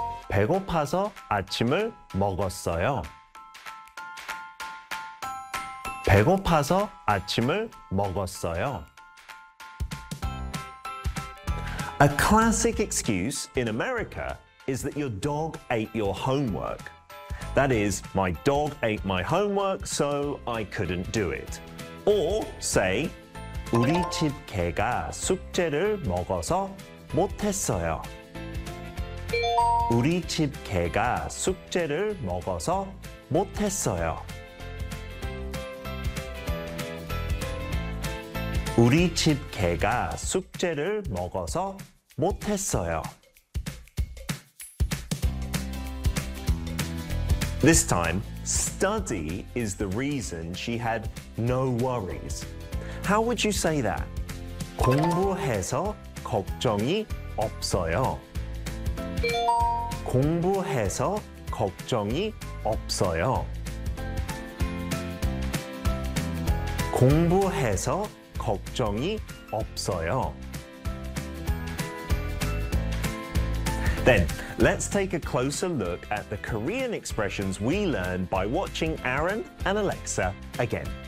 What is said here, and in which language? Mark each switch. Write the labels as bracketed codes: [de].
[ko] 배고파서 아침을 먹었어요. 배고파서 아침을 먹었어요. [en] A classic excuse in America is that your dog ate your homework. That is, my dog ate my homework, so I couldn't do it. Or say, [ko] 우리 집 개가 숙제를 먹어서 못했어요. 우리 집 개가 숙제를 먹어서 못했어요. 우리 집 개가 숙제를 먹어서 못했어요. [en] This time, study is the reason she had no worries. How would you say that? [ko] 공부해서 걱정이 없어요. 공부해서 걱정이 없어요. 공부해서 걱정이 없어요. [en] Then, let's take a closer look at the Korean expressions we learned by watching Aaron and Alexa again.